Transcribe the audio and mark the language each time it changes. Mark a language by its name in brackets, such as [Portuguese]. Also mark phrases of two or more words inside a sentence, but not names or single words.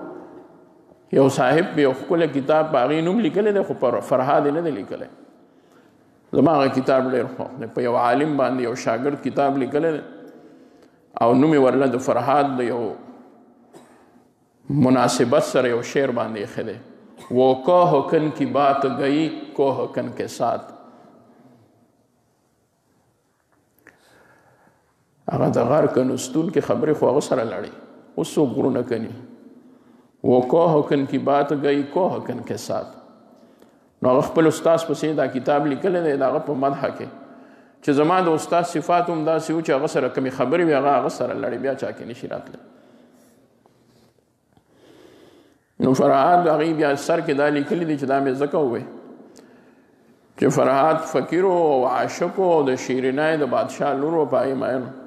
[Pashto] یو صاحب په یو ښکلی کتاب په هغې نوم لیکلی دی خو فرهاد یې نه دی لیکلی. زما هغه کتاب ډېر خوښ دی. په یو عالم باندې یو شاګرد کتاب لیکلی دی او نوم یې ورله د فرهاد د یو مناسبت سره یو شعر باندې ایښی دی. [Urdu] وہ کوہ کن کی بات گئی کوہ کن کے ساتھ. [Pashto] هغه د غر کنستون کې خبرې خو هغه سره لړی. اوس څوک غرونه کني. [Urdu] وہ کوہ کن کی بات گئی کوہ کن کے ساتھ. [Pashto] نو هغه خپل استاد پسې دا کتاب لیکلی دی د هغه په مدحه کې چې زما د استاد صفات هم داسې وو چې هغه سره کمې خبرې وي هغه سره لړی بیا چا کې نشي راتلی. نو فرهاد هغې بیا سر کې دا لیکلی دی چې دا مې ځکه ووی چې فرهاد فقیر او عاشق او د شیرینۍ د بادشاه لور و په هغې مین.